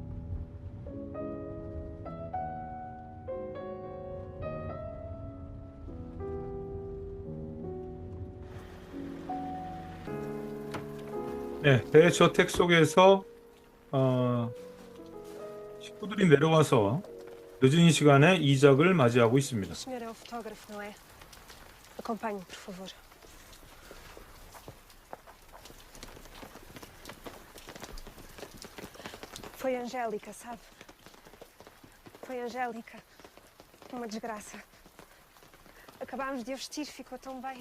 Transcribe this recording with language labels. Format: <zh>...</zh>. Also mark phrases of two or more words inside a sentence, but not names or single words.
<ko>네, 대저택 속에서 식구들이 내려와서 늦은 시간에 이작을 맞이하고 있습니다.</ko> <pt>O senhor é o fotógrafo, não é? Acompanhe-me, por favor. Foi Angélica, sabe? Foi Angélica. Uma desgraça. Acabámos de a vestir, ficou tão bem.</pt>